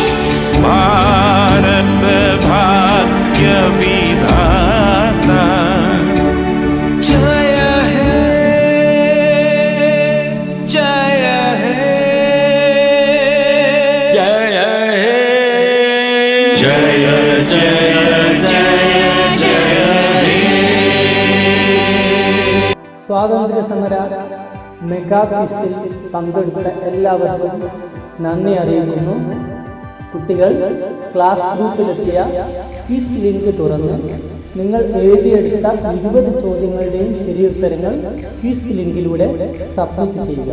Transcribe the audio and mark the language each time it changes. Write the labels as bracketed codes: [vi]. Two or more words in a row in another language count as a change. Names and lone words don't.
[bn] भारत भाग्य विधाता जय हे जय हे जय हे जय जय जय जय हे [ml] സ്വാതന്ത്ര്യ സമര മെഗാ ക്വിസിൽ പങ്കെടുത്ത എല്ലാവർക്കും നന്ദി അറിയിക്കുന്നു. കുട്ടികൾ ക്ലാസ് ഗ്രൂപ്പിലെത്തിയ ക്വിസ് ലിങ്ക് തുറന്ന് നിങ്ങൾ എഴുതിയെടുത്ത 20 ചോദ്യങ്ങളുടെയും ശരിയുത്തരങ്ങൾ ക്വിസ് ലിങ്കിലൂടെ സബ്മിറ്റ് ചെയ്യുക.